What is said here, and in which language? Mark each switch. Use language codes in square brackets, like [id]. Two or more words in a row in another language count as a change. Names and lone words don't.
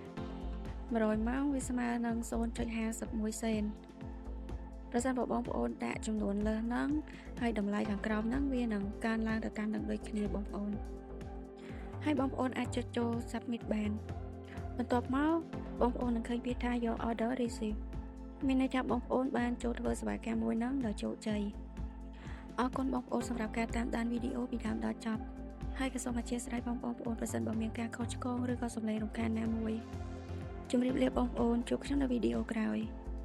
[km] 100 ម៉ោងវាស្មើនឹង 0.51 សេនប្រសិនបើបងប្អូនដាក់ចំនួនលើសហ្នឹងហើយតម្លៃខាងក្រោម ហ្នឹងវានឹងកើនឡើងទៅតាមនឹងដូចគ្នាបងប្អូនហើយបងប្អូនអាចចុចចូល submit បានបន្ទាប់មកបងប្អូននឹងឃើញពាក្យថា [en] your order receive [km] មានន័យថាបងប្អូនបានចូលធ្វើសេវាកម្មមួយហ្នឹងដោយជោគជ័យអរគុណបងប្អូនសម្រាប់ការតាមដានវីដេអូពីដើមដល់ចប់ហើយក៏សូមអធិស្ឋានបងប្អូនប្រសិនបើមានការខុសឆ្គងឬក៏សំឡេងរំខានណាមួយជម្រាបលាបងប្អូនជួបខ្ញុំនៅវីដេអូក្រោយ